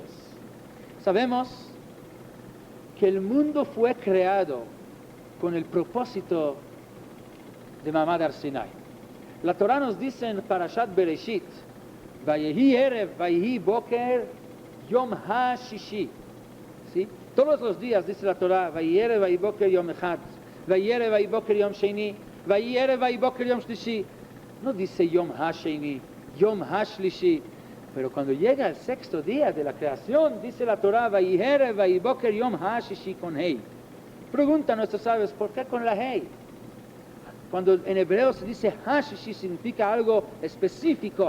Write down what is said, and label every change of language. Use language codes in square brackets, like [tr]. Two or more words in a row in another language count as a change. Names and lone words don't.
[es] Sabemos que el mundo fue creado con el propósito de [he] מעמד הר סיני. [es] La Torah nos dice en Parashat Bereshit, [he] ויהי ערב ויהי בקר יום הששי. [es] ¿Sí? Todos los días dice la Torah, [he] ויהי ערב ויהי בקר יום אחד ויהי ערב ויהי בקר יום שני ויהי ערב ויהי בקר יום שלישי. [es] No dice [he] יום השני יום השלישי. [es] Pero cuando llega el 6º día de la creación, dice la Torah, [he] ויהי ערב ויהי בקר יום הששי [es] con Hei. Preguntan nuestros sabios, ¿por qué con la Hei? Cuando en hebreo se dice Hashishi, significa algo específico.